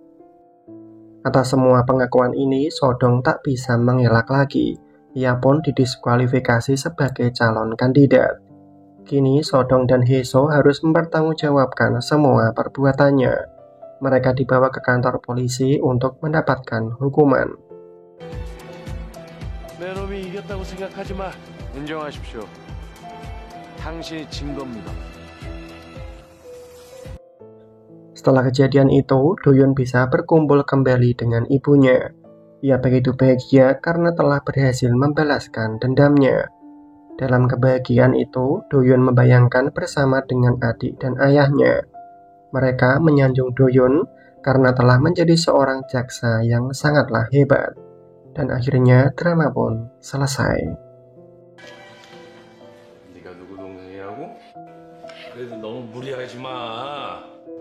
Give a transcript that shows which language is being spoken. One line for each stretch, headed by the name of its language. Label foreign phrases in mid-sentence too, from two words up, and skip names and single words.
Indonesian: Atas semua pengakuan ini, Sodong tak bisa mengelak lagi. Ia pun didiskualifikasi sebagai calon kandidat. Kini Sodong dan Haeso harus mempertanggungjawabkan semua perbuatannya. Mereka dibawa ke kantor polisi untuk mendapatkan hukuman.
Korean: 내 놈이 이겼다고 생각하지 마. 인정하십시오. 당신이 진 겁니다.
Indonesian: Setelah kejadian itu, Doyun bisa berkumpul kembali dengan ibunya. Ia begitu bahagia karena telah berhasil membalaskan dendamnya. Dalam kebahagiaan itu, Doyun membayangkan bersama dengan adik dan ayahnya. Mereka menyanjung Doyun karena telah menjadi seorang jaksa yang sangatlah hebat. Dan akhirnya drama pun selesai.
Korean: 네가 누구 동생이라고? 그래도 너무 무리하지 마.